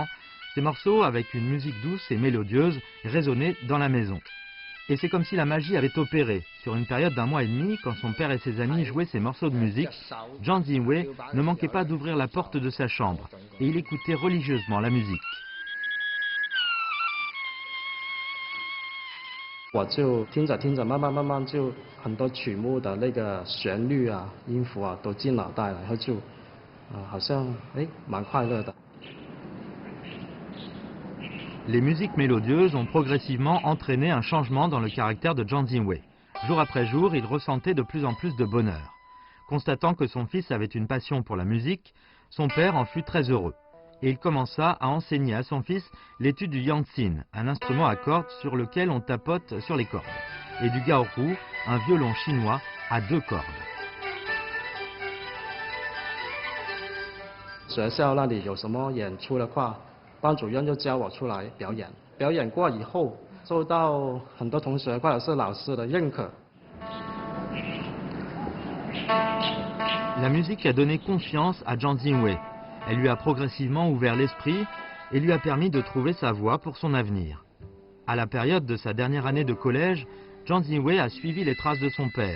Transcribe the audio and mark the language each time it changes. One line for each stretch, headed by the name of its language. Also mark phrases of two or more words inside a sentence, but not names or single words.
French: Ces morceaux, avec une musique douce et mélodieuse, résonnaient dans la maison. Et c'est comme si la magie avait opéré. Sur une période d'1 mois et demi, quand son père et ses amis jouaient ces morceaux de musique, Zhang Jingwei ne manquait pas d'ouvrir la porte de sa chambre et il écoutait religieusement la musique.
Chinese: 我就听着听着，慢慢就很多曲目的那个旋律啊、音符啊都进脑袋了，然后就好像蛮快乐的。
French: Les musiques mélodieuses ont progressivement entraîné un changement dans le caractère de Zhang Jingwei. Jour après jour, il ressentait de plus en plus de bonheur. Constatant que son fils avait une passion pour la musique, son père en fut très heureux. Et il commença à enseigner à son fils l'étude du yangqin, un instrument à cordes sur lequel on tapote sur les cordes, et du gaoru, un violon chinois à 2 cordes.
Chinese: 学校那里有什么演出的话，班主任就叫我出来表演。表演过以后，受到很多同学或者是老师的认可。
French: La musique a donné confiance à Zhang Jingwei. Elle lui a progressivement ouvert l'esprit et lui a permis de trouver sa voie pour son avenir. À la période de sa dernière année de collège, Zhang Zhiwei a suivi les traces de son père.